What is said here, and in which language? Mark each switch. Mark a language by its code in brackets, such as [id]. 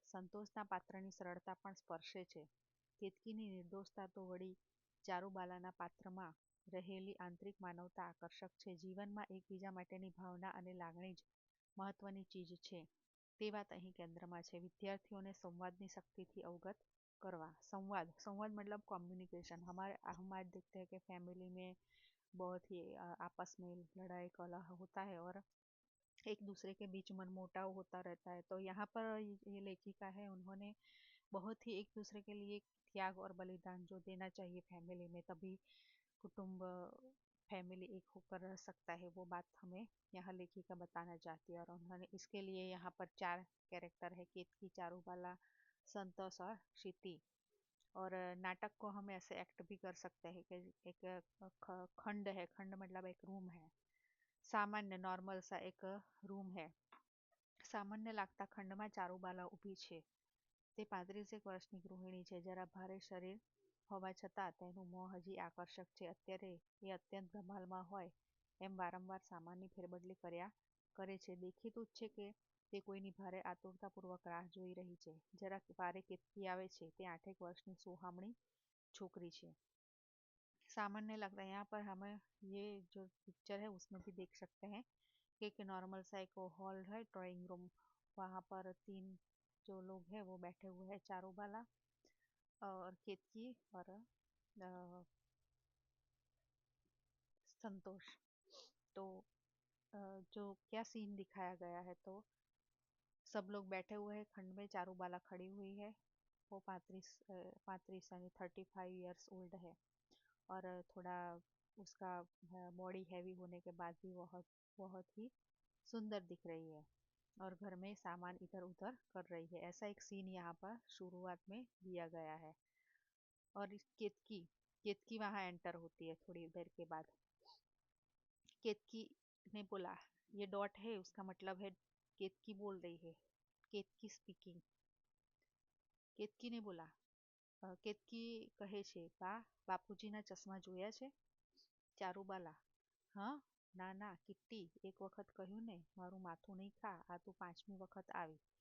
[gu] સંતોષના પાત્રની સરળતા પણ સ્પર્શે છે। કેતકીની નિર્દોષતા તો વળી ચારુબાલાના પાત્રમાં રહેલી આંતરિક માનવતા આકર્ષક છે। જીવનમાં એકબીજા માટેની ભાવના અને લાગણી જ મહત્વની ચીજ છે, તે વાત અહીં કેન્દ્રમાં છે। વિદ્યાર્થીઓને સંવાદની શક્તિથી अवगत करवा। [hi] संवाद संवाद मतलब कम्युनिकेशन। हम आज देखते हैं कि फैमिली में बहुत ही आपस में लड़ाई कलह होता है और एक दूसरे के बीच मनमुटाव होता रहता है। तो यहाँ पर ये लेखिका है, उन्होंने बहुत ही एक दूसरे के लिए त्याग और बलिदान जो देना चाहिए फैमिली में, तभी कुटुंब फैमिली एक होकर रह सकता है, वो बात हमें यहाँ लेखिका बताना चाहती है। और उन्होंने इसके लिए यहाँ पर चार कैरेक्टर है, केतकी, चारूबाला, संतोष और क्षिति। और नाटक को हम ऐसे एक्ट भी कर सकते हैं कि एक खंड है। खंड मतलब एक रूम है, સામાન્ય નોર્મલ સા એક રૂમ है। [gu] સામાન્ય લાગતા ખંડમાં ચારુબાલા ઊભી છે। તે 35 વર્ષની ગૃહિણી છે। જરા ભારે શરીર હોવા છતાં તેનું મોં હજી આકર્ષક છે। અત્યારે એ અત્યંત ધમાલમાં હોય એમ વારંવાર સામાનની ફેરબદલી કર્યા કરે છે। દેખીતું જ છે કે તે કોઈની ભારે આતુરતાપૂર્વક રાહ જોઈ રહી છે। જરાક વારે કેતકી આવે છે। તે 8 વર્ષની સોહામણી छोकरी છે। [hi] सामान्य लगता है। यहाँ पर हमें ये जो पिक्चर है उसमें भी देख सकते हैं कि एक नॉर्मल सा एक हॉल है, ड्राइंग रूम। वहाँ पर तीन जो लोग हैं वो बैठे हुए हैं, चारूबाला और केतकी और संतोष। तो जो क्या सीन दिखाया गया है, तो सब लोग बैठे हुए हैं खंड में। चारूबाला खड़ी हुई है। वो 35 यानी 35 ईयर्स ओल्ड है और थोड़ा उसका बॉडी हैवी होने के बाद भी बहुत बहुत ही सुंदर दिख रही है और घर में सामान इधर उधर कर रही है। ऐसा एक सीन यहाँ पर शुरुआत में दिया गया है। और इस केतकी केतकी वहाँ एंटर होती है थोड़ी देर के बाद। केतकी ने बोला, ये डॉट है उसका मतलब है केतकी बोल रही है, केतकी स्पीकिंग। केतकी ने बोला, [gu] કેતકી કહે છે, બા, બાપુજીના ચશ્મા જોયા છે? ચારુબાલા, હા, ના ના કિટ્ટી, એક વખત કહ્યું ને મારું માથું નહીં ખા, આ તું 5મી વખત આવી।